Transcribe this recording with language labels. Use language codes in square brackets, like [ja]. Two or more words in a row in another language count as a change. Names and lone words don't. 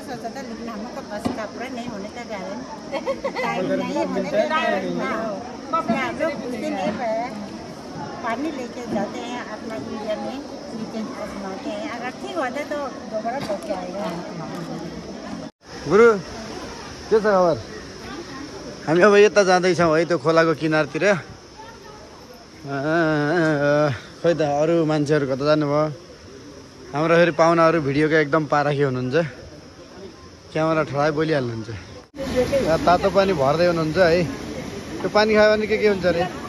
[hi] सोचा था, लेकिन हम लोग का बस का पूरा नहीं होने का कारण हम लोग घुसते नहीं पाए। पानी लेके जाते हैं अपना इंडिया में, नीचे आजमाते हैं। अगर ठीक होता तो दोबारा लेके आएगा। [ne] गुरु के छ खबर? हामी अब यता जाँदैछौँ है, त्यो खोलाको किनारतिर। खै त अरू मान्छेहरू कता जानुभयो? हाम्रो फेरि पाहुनाहरू भिडियोको एकदम पाराखी हुनुहुन्छ, क्यामेरा ठडाइ बोलिहाल्नुहुन्छ। यहाँ तातो पानी भर्दै हुनुहुन्छ है। त्यो पानी खायो भने के हुन्छ अरे?